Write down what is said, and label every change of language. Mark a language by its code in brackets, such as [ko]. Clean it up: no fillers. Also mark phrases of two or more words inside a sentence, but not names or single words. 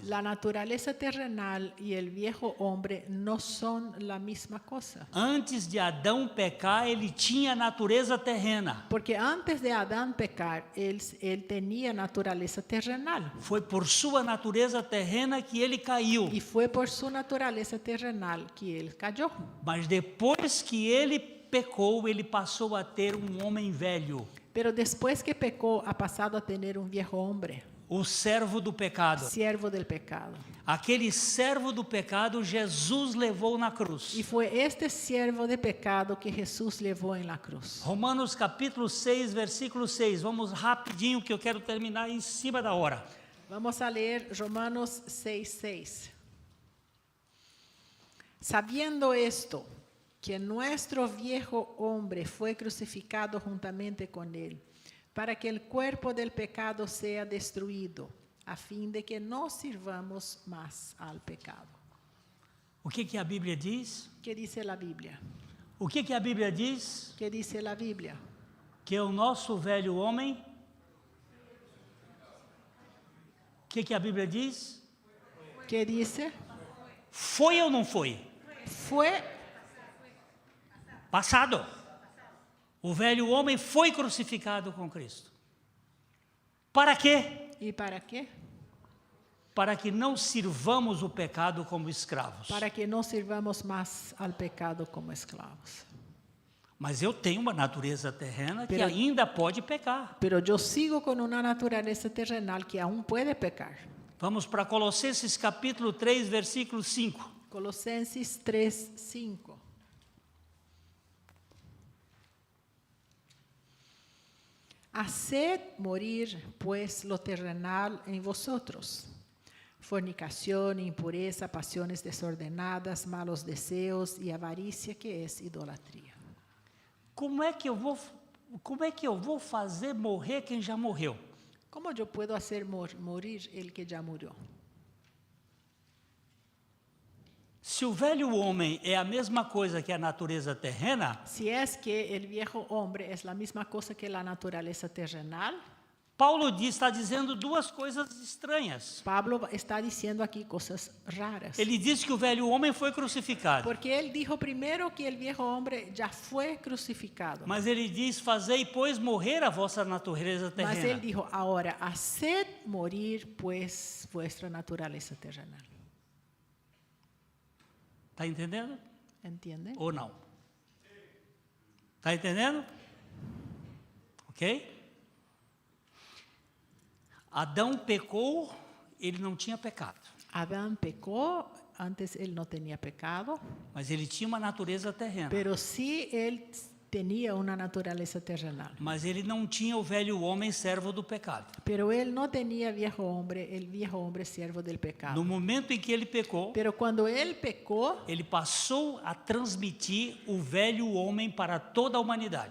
[es] La naturaleza terrenal y el viejo hombre no son la misma cosa. [pt] Antes de Adão pecar, ele tinha natureza terrena. [es] Porque antes de Adán pecar, él tenía naturaleza terrenal. [pt] Foi por sua natureza terrena que ele caiu. [es] Y fue por su naturaleza terrenal que él cayó. [pt] Mas depois que ele pecou, ele passou a ter homem velho. [es] Pero después que pecó, ha pasado a tener un viejo hombre, [pt] O servo do pecado. [es] siervo del pecado. [pt] Aquele servo do pecado, Jesus levou na cruz. [es] Y fue este siervo de pecado que Jesús llevó en la cruz. [pt] Romanos capítulo 6, versículo 6. Vamos rapidinho que eu quero terminar em cima da hora. [es] Vamos a leer Romanos 6:6. Sabiendo esto, que nuestro viejo hombre fue crucificado juntamente con él, para que el cuerpo del pecado sea destruido, a fin de que no sirvamos más al pecado. [pt] O que a Bíblia diz? [es] ¿Qué dice la Biblia? [pt] O que a Bíblia diz? [es] ¿Qué dice la Biblia? [pt] Que o nosso velho homem... O que a Bíblia diz? [es] ¿Qué dice? [pt] Foi ou não foi? [es] Fue [pt] Passado. O velho homem foi crucificado com Cristo. Para quê? [es] ¿y para qué? [pt] Para que não sirvamos o pecado como escravos. [es] Para que no sirvamos más al pecado como esclavos. [pt] Mas eu tenho uma natureza terrena que [es] Pero- [pt] ainda pode pecar. [es] Pero yo sigo con una naturaleza terrenal que aún puede pecar. [pt] Vamos para Colossenses capítulo 3, versículo 5. Colossenses 3, 5. [es] Haced morir, pues, lo terrenal en vosotros: fornicación, impureza, pasiones desordenadas, malos deseos y avaricia, que es idolatría. [pt] Como é que eu vou fazer morrer quem já morreu? [es] ¿Cómo yo puedo hacer morir el que ya murió? [pt] Se o velho homem é a mesma coisa que a natureza terrena, [es] Si es que el viejo hombre es la misma cosa que la naturaleza terrenal, [pt] Paulo está dizendo duas coisas estranhas. [es] Pablo está diciendo aquí cosas raras. [pt] Ele diz que o velho homem foi crucificado, [es] Porque él dijo primero que el viejo hombre ya fue crucificado. [pt] mas ele diz: fazei, pois, morrer a vossa natureza [es] Mas él [pt] terrena. [es] dijo, ahora, haced morir, pues, vuestra naturaleza terrenal. [pt] Está entendendo? [es] ¿Entienden? [pt] Ou não? Está entendendo? Ok? Adão pecou, ele não tinha pecado, [es] Adán pecó, antes él no tenía pecado, [pt] mas ele tinha uma natureza terrena. [es] pero sí él tenía una naturaleza terrenal. [pt] Mas ele não tinha o velho homem servo do pecado. [es] Pero él no tenía viejo hombre, el viejo hombre siervo del pecado. [pt] No momento em que ele pecou, [es] Pero cuando él pecó, [pt] ele passou a transmitir o velho homem para toda a humanidade.